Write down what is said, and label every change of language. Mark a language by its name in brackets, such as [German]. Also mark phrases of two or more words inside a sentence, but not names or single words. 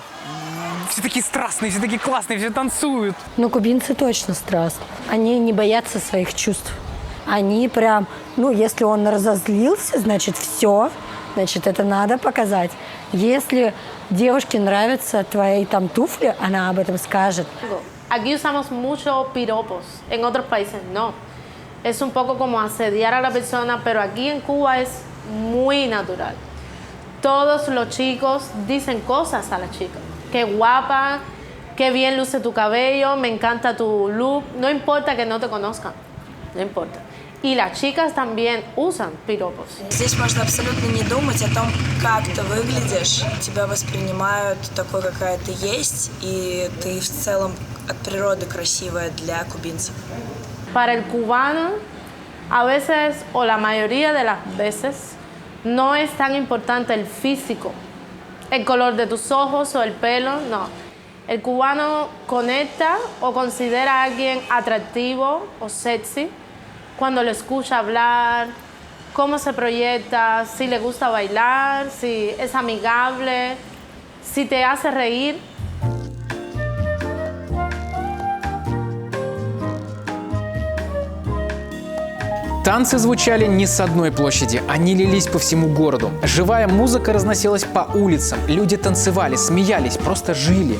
[Russian] Все такие страстные, все такие классные, все танцуют. Но кубинцы точно страстные. Они не боятся своих чувств. Они прям, если он разозлился, значит, все, значит, это надо показать. Если девушке нравятся твои туфли, она об этом скажет. [Spanish] Aquí usamos mucho piropos, en otros países no. Es un poco como asediar a la persona, pero aquí en Cuba es muy natural. Todos los chicos dicen cosas a las chicas. qué guapa, qué bien luce tu cabello, me encanta tu look. No importa que no te conozcan, no importa. Y las chicas también usan piropos. [Russian] Здесь можно абсолютно не думать о том, как ты выглядишь. Тебя воспринимают такой, какая ты есть, и ты в целом от природы красивая для кубинцев. [Spanish] Para el cubano, a veces, o la mayoría de las veces, no es tan importante el físico, el color de tus ojos o el pelo, no. El cubano conecta o considera a alguien atractivo o sexy cuando lo escucha hablar, cómo se proyecta, si le gusta bailar, si es amigable, si te hace reír. [Russian] Танцы звучали не с одной площади, они лились по всему городу. Живая музыка разносилась по улицам, люди танцевали, смеялись, просто жили.